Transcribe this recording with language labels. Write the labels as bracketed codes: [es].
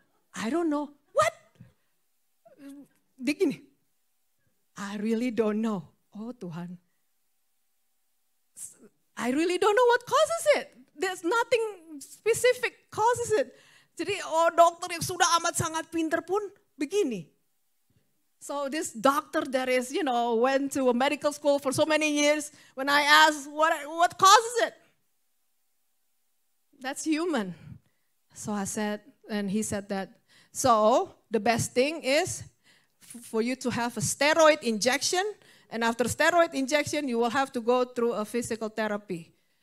[en] I don't know. What? [id] Dia gini. [en] I really don't know. [id] Oh Tuhan. [en] I really don't know what causes it. there's nothing specific causes it. [id] Jadi dokter yang sudah amat sangat pinter pun begini. [en] So this doctor that is, went to a medical school for so many years, when I asked what causes it? That's human. So I said, and he said that, so the best thing is for you to have a steroid injection, and after steroid injection you will have to go through a physical therapy.